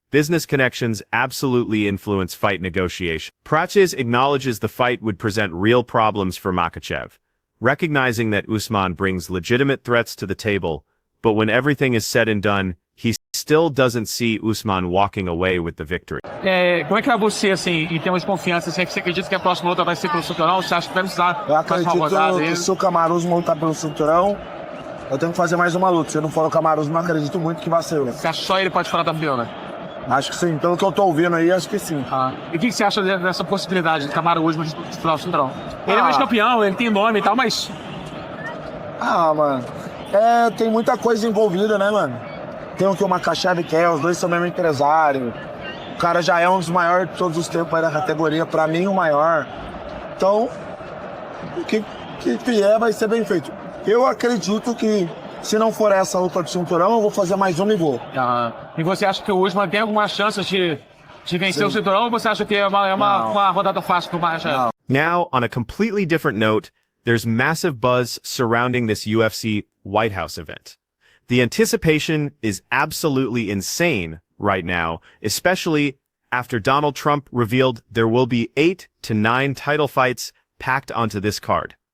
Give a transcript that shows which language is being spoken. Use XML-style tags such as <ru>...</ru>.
<en>Business connections absolutely influence fight negotiation. Prates acknowledges the fight would present real problems for Makhachev, recognizing that Usman brings legitimate threats to the table, but when everything is said and done, he still doesn't see Usman walking away with the victory.</en> <pt>Como é que é você, assim, em termos de confiança? Você acredita que a próxima luta vai ser pelo cinturão? Você acha que vai precisar Eu mais uma rodada? acredito que se o Kamaru Usman lutar pelo cinturão, eu tenho que fazer mais uma luta. Se não for o Kamaru Usman, acredito muito que vai ser. Você acha que só ele pode falar da Fiona? Acho que sim. Pelo que eu tô ouvindo aí, acho que sim. E o que você acha dessa possibilidade de Kamaru Usman disputar o cinturão? Ele é mais campeão, ele tem nome e tal, mas... Mano. Tem muita coisa envolvida, né, mano? Tem o que o Makhachev quer, os dois são mesmo empresário. O cara já é um dos maiores de todos os tempos aí da categoria, pra mim o maior. Então, o que vier vai ser bem feito. Eu acredito que, se não for essa luta de cinturão, eu vou fazer mais uma e vou. E você acha que o Usman tem alguma chance de vencer o cinturão, ou você acha que é uma rodada fácil pro Makhachev?</pt> <en>Now, on a completely different note, there's massive buzz surrounding this UFC White House event. The anticipation is absolutely insane right now, especially after Donald Trump revealed there will be 8 to 9 title fights packed onto this card.</en>